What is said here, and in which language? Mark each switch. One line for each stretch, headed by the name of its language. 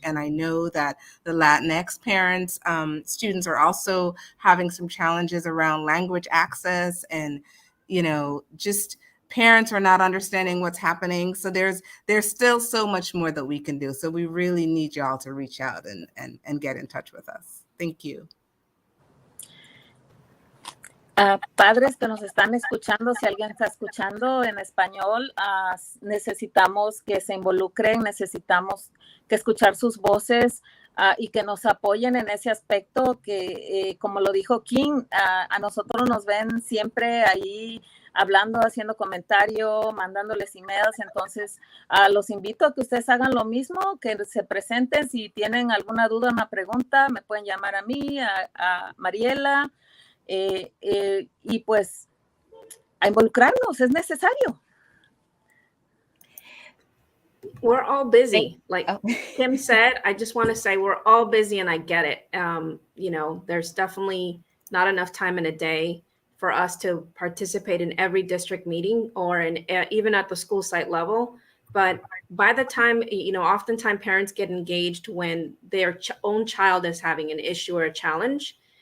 English: And I know that the Latinx parents, students are also having some challenges around language access, and, just parents are not understanding what's happening. So there's still so much more that we can do. So we really need y'all to reach out and get in touch with us. Thank you.
Spanish: Padres que nos están escuchando, si alguien está escuchando en español, necesitamos que se involucren, necesitamos que escuchar sus voces y que nos apoyen en ese aspecto que, como lo dijo Kim, a nosotros nos ven siempre ahí hablando, haciendo comentario, mandándoles emails. Entonces, los invito a que ustedes hagan lo mismo, que se presenten. Si tienen alguna duda, una pregunta, me pueden llamar a mí, a Mariela, y pues a involucrarnos, es necesario.
English: We're all busy. Like Kim said, I just want to say we're all busy, and I get it. There's definitely not enough time in a day for us to participate in every district meeting or even at the school site level. But by the time, oftentimes parents get engaged when their own child is having an issue or a challenge.